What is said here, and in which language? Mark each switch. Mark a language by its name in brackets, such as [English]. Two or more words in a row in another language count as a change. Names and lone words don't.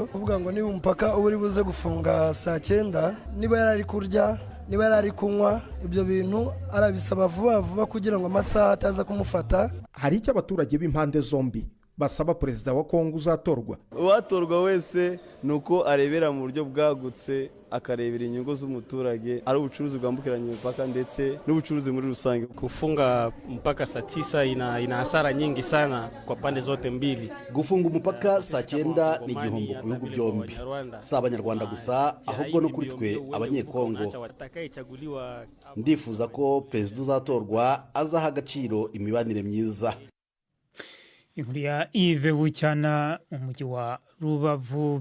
[Kinyarwanda] Kuvuga ngo niba umupaka uri buze gufunga saa 9, niba yarari kurya, niba yarari kunywa, ibyo bintu arabisaba vuba kugira ngo amasaha ataza kumufata. Hari icyo abaturage b'impande zombi basaba perezida wa Kongo uzatorwa. Uwatorwa wese nuko arebera mu buryo bwagutse, akarebera inyungu z'umuturage, ari ubucuruzi bwambukiranya imipaka ndetse n'ubucuruzi muri rusange. [Swahili] Kufunga mpaka saa 9 ina hasara nyingi sana kwa pande zote mbili. [Kinyarwanda] Gufunga umupaka saa 9 ni igihombo ku bihugu byombi, si abanyarwanda gusa ahubwo no kuri twe abanyekongo. Ndifuza ko perezida uzatorwa azaha agaciro imibanire myiza. Inkuru ya Yves Bucyana, umujyi wa Rubavu.